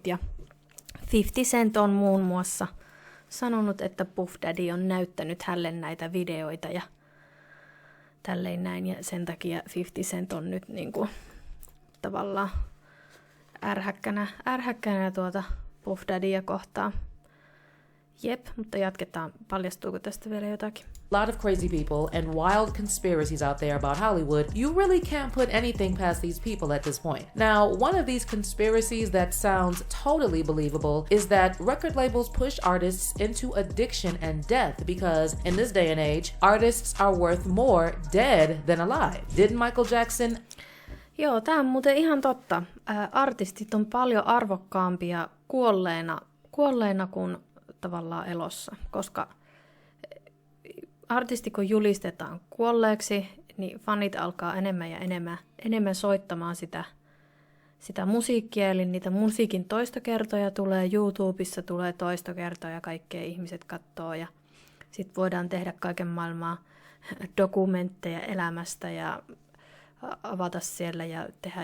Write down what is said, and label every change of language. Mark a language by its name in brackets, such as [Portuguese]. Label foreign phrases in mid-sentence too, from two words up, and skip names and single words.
[Finnish] Ja 50 Cent on muun muassa sanonut, että Puff Daddy on näyttänyt hänelle näitä videoita ja tälleen näin. Ja sen takia 50 Cent on nyt niinku tavallaan ärhäkkänä Puff Daddyä kohtaan. Jep, mutta jatketaan. Paljastuuko tästä vielä jotakin? [English] A lot of crazy people and wild conspiracies out there about Hollywood. You really can't put anything past these people at this point. Now, one of these conspiracies that sounds totally believable is that record labels push artists into addiction and death because in this day and age, artists are worth more dead than alive. Didn't Michael Jackson? [Finnish] Joo, tämä on muuten ihan totta. Artistit on paljon arvokkaampia kuolleena kuin tavallaan elossa, koska artisti kun julistetaan kuolleeksi, niin fanit alkaa enemmän ja enemmän soittamaan sitä musiikkia, eli niitä musiikin toistokertoja tulee, YouTubessa tulee toistokertoja, kaikkea ihmiset katsoo ja sitten voidaan tehdä kaiken maailmaa dokumentteja elämästä ja avata siellä ja tehdä.